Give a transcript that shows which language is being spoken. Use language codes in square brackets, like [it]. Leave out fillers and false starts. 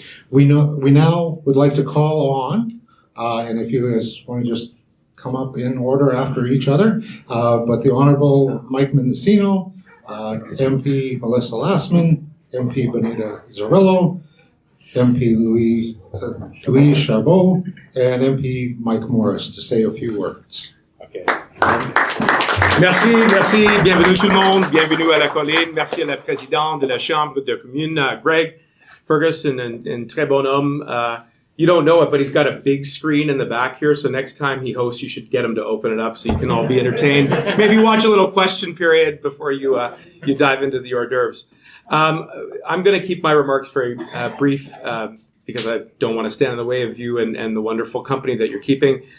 [en] We now would like to call on, and if you guys want to just come up in order after each other, but the Honourable Mike Mendicino, MP Melissa Lantsman, MP Bonita Zarrillo, MP Louise Chabot, and MP Mike Morrice to say a few words. Okay. [fr] Merci, bienvenue tout le monde, bienvenue à la colline, merci à la présidente de la Chambre de commune, Greg, Fergus, and très bon homme. [en] You don't know it, but he's got a big screen in the back here, so next time he hosts, you should get him to open it up so you can all be entertained. Maybe watch a little question period before you dive into the hors d'oeuvres. I'm going to keep my remarks very brief because I don't want to stand in the way of you and the wonderful company that you're keeping.